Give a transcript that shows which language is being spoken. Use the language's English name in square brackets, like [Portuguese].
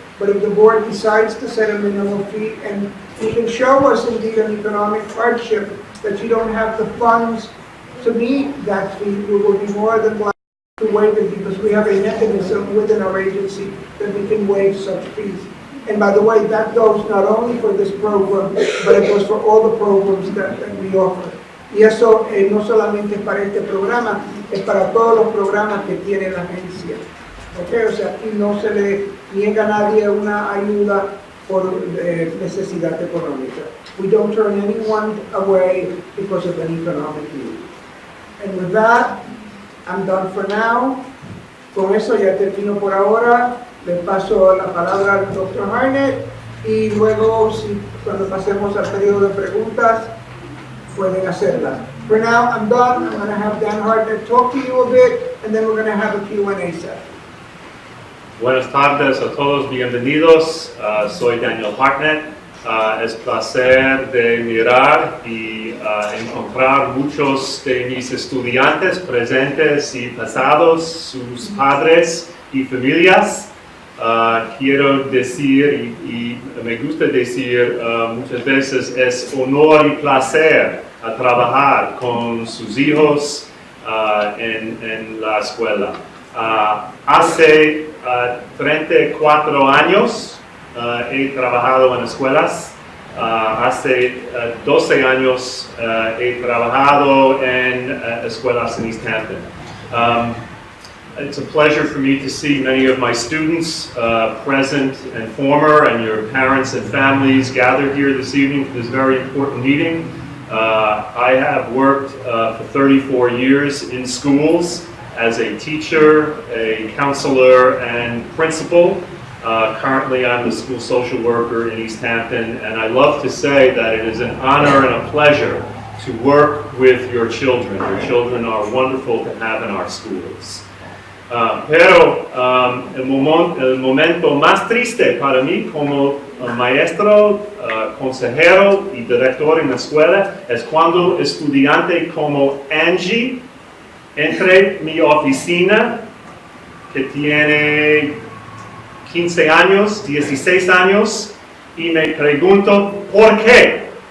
[English] But if the board decides to set a minimum fee, and you can show us indeed an economic hardship that you don't have the funds to meet that fee, we will be more than glad to waive it, because we have a mechanism within our agency that we can waive such fees. And by the way, that goes not only for this program, but it goes for all the programs that we offer. [Spanish] Y eso no solamente es para este programa, es para todos los programas que tiene la agencia. Okay, o sea, aquí no se le niega a nadie una ayuda por necesidad económica. [English] We don't turn anyone away because of an economic need. And with that, I'm done for now. [Spanish] Con eso ya termino por ahora. Le paso la palabra al Dr. Harnett y luego, cuando pasemos al periodo de preguntas, pueden hacerlas. [English] For now, I'm done. I'm going to have Dan Harnett talk to you a bit, and then we're going to have a Q&A session. [Spanish] Buenas tardes a todos, bienvenidos. Soy Daniel Hartnett. Es placer de mirar y encontrar muchos de mis estudiantes presentes y pasados, sus padres y familias. Quiero decir, y me gusta decir muchas veces, es honor y placer a trabajar con sus hijos en la escuela. Hace 34 años he trabajado en escuelas. Hace 12 años he trabajado en escuelas en East Hampton. [English] It's a pleasure for me to see many of my students present and former, and your parents and families gathered here this evening for this very important meeting. I have worked for 34 years in schools as a teacher, a counselor, and principal. Currently, I'm the school social worker in East Hampton, and I love to say that it is an honor and a pleasure to work with your children. Your children are wonderful to have in our schools. [Spanish] Pero el momento más triste para mí como maestro, consejero y director en la escuela es cuando estudiante como Angie entre mi oficina, que tiene 15 años, 16 años, y me pregunto, ¿por qué?